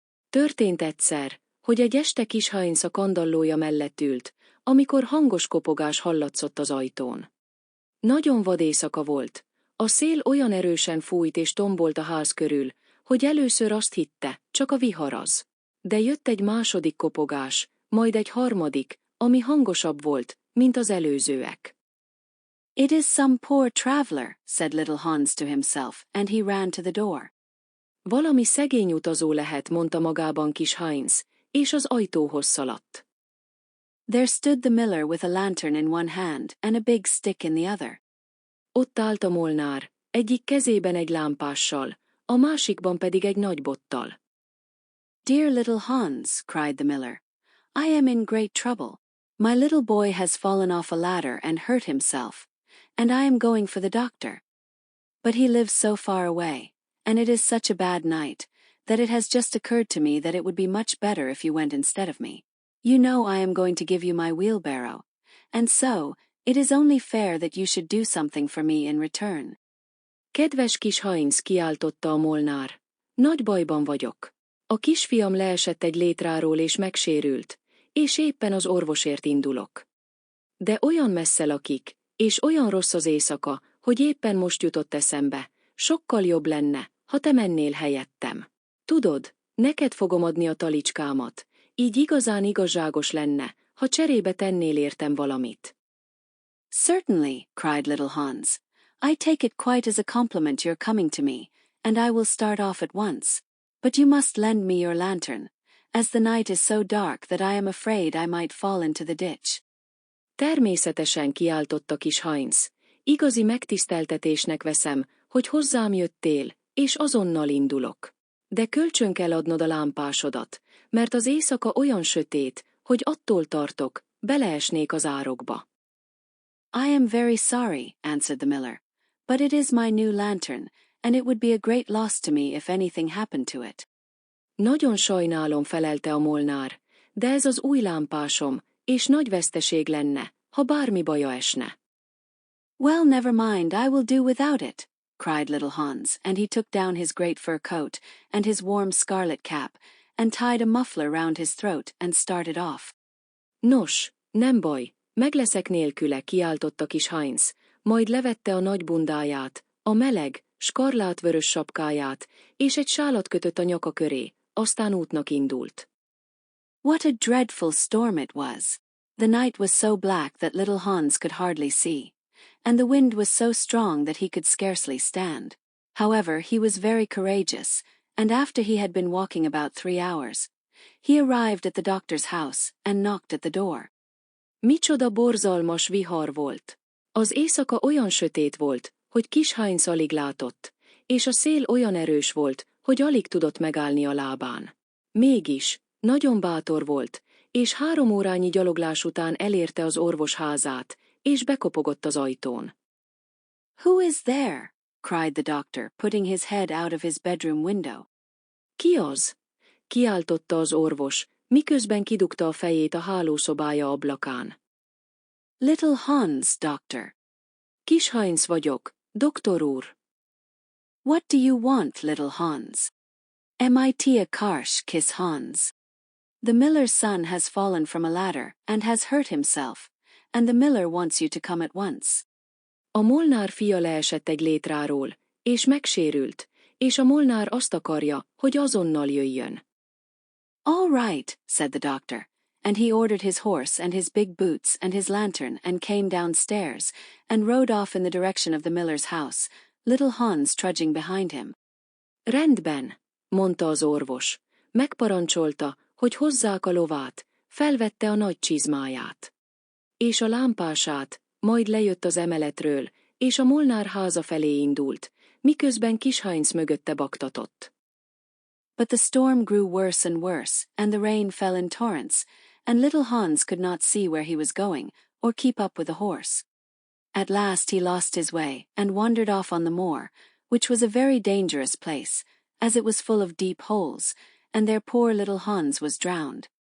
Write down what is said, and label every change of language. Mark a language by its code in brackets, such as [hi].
[hu] Történt egyszer, hogy egy este kis Heinz a kandallója mellett ült, amikor hangos kopogás hallatszott az ajtón. Nagyon vad éjszaka volt, a szél olyan erősen fújt és tombolt a ház körül, hogy először azt hitte, csak a viharaz. De jött egy második kopogás, majd egy harmadik, ami hangosabb volt, mint az előzőek. [en] It is some poor traveler, said little Hans to himself, and he ran to the door. [hu] Valami szegény utazó lehet, mondta magában kis Heinz, és az ajtóhoz szaladt. [en] There stood the miller with a lantern in one hand and a big stick in the other. [hu] Ott állt a molnár, egyik kezében egy lámpással, a másikban pedig egy nagy bottal. [en] Dear little Hans, cried the miller, I am in great trouble. My little boy has fallen off a ladder and hurt himself, and I am going for the doctor. But he lives so far away, and it is such a bad night, that it has just occurred to me that it would be much better if you went instead of me. You know I am going to give you my wheelbarrow, and so, it is only fair that you should do something for me in return. [hu] Kedves kis Heinz, kiáltotta a molnár. Nagy bajban vagyok. A kisfiam leesett egy létráról és megsérült, és éppen az orvosért indulok. De olyan messze lakik, és olyan rossz az éjszaka, hogy éppen most jutott eszembe, sokkal jobb lenne, ha te mennél helyettem. Tudod, neked fogom adni a talicskámat, így igazán igazságos lenne, ha cserébe tennél értem valamit. [en] Certainly, cried little Hans. I take it quite as a compliment you're coming to me, and I will start off at once. But you must lend me your lantern, as the night is so dark that I am afraid I might fall into the ditch. [hu] Természetesen, kiáltotta kis Heinz. Igazi megtiszteltetésnek veszem, hogy hozzám jöttél, és azonnal indulok. De kölcsön kell adnod a lámpásodat, mert az éjszaka olyan sötét, hogy attól tartok, beleesnék az árokba. [en] I am very sorry, answered the miller, but it is my new lantern, and it would be a great loss to me if anything happened to it. [hu] Nagyon sajnálom, felelte a molnár, de ez az új lámpásom, és nagy veszteség lenne, ha bármi baja esne. [en] Well, never mind, I will do without it, cried little Hans, and he took down his great fur coat and his warm scarlet cap, and tied a muffler round his throat and started off. [hu] Nos, nem baj, megleszek nélküle, kiáltotta kis Heinz, majd levette a nagy bundáját, a meleg, skarlátvörös sapkáját, és egy sálat kötött a nyaka köré, aztán útnak indult. [en] What a dreadful storm it was! The night was so black that little Hans could hardly see, and the wind was so strong that he could scarcely stand. However, he was very courageous, and after he had been walking about 3 hours, he arrived at the doctor's house and knocked at the door. [hu] Micsoda borzalmas vihar volt! Az éjszaka olyan sötét volt, hogy kis Heinz alig látott, és a szél olyan erős volt, hogy alig tudott megállni a lábán. Mégis, nagyon bátor volt, és 3 órányi gyaloglás után elérte az orvos házát, és bekopogott az ajtón. [en] Who is there? Cried the doctor, putting his head out of his bedroom window. [hu] Ki az? kiáltotta az orvos, miközben kidugta a fejét a hálószobája ablakán. [en] Little Hans, doctor. [hu] Kis Heinz vagyok, doktor úr. [en] What do you want, little Hans? [hu] Mit a karsh kiss Hans. [en] The miller's son has fallen from a ladder, and has hurt himself, and the miller wants you to come at once. [hu] A molnár fia leesett egy létráról, és megsérült, és a molnár azt akarja, hogy azonnal jöjjön. [en] All right, said the doctor, and he ordered his horse and his big boots and his lantern and came downstairs, and rode off in the direction of the miller's house, little Hans trudging behind him. [hu] Rendben, mondta az orvos, megparancsolta, hogy hozzák a lovát, felvette a nagy csizmáját. És a lámpását, majd lejött az emeletről, és a molnár háza felé indult, miközben kis Heinz mögötte baktatott. [en] But the storm grew worse and worse, and the rain fell in torrents, and little Hans could not see where he was going, or keep up with the horse. At last he lost his way, and wandered off on the moor, which was a very dangerous place, as it was full of deep holes, and their poor little Hans was drowned.